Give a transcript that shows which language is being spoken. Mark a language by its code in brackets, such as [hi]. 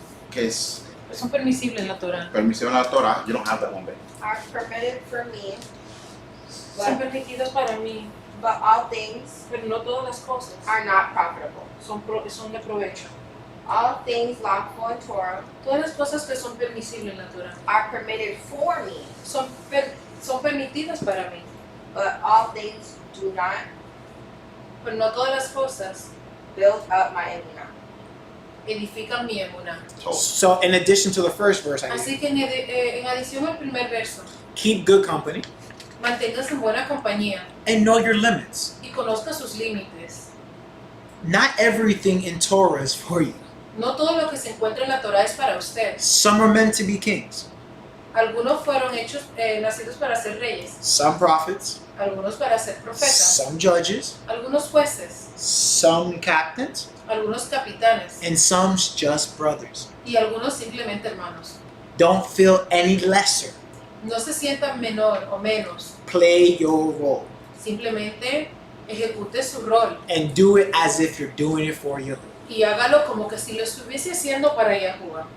[es] que es Son permisibles en la Torah. permisión en la Torah, [en] you don't have that one, babe. are permitted for me, [es] Son permitidas para mí, [en] but all things [es] pero no todas las cosas [en] are not profitable. [es] son de provecho. [en] All things lawful in Torah [es] Todas las cosas que son permisibles en la Torah [en] are permitted for me, [es] son permitidas para mí, [en] but all things do not [es] pero no todas las cosas [en] build up my emunah. [es] edifican mi emuná. [en] So in addition to the first verse, I [es] Así [en] gave, [es] que en adición al primer verso, [en] keep good company [es] manténgase en buena compañía [en] and know your limits. [es] y conozca sus límites. [en] Not everything in Torah is for you. [es] No todo lo que se encuentra en la Torah es para usted. [en] Some are meant to be kings, [es] Algunos fueron hechos, nacidos para ser reyes, [en] some prophets, [es] algunos para ser profetas, [en] some judges, [es] algunos jueces, [en] some captains, [es] algunos capitanes [en] and some just brothers. [es] y algunos simplemente hermanos. [en] Don't feel any lesser. [es] No se sientan menor o menos, [en] Play your role [es] simplemente ejecute su rol [en] and do it as if you're doing it for you. [es] y hágalo como que si lo estuviese haciendo para Yahuwah.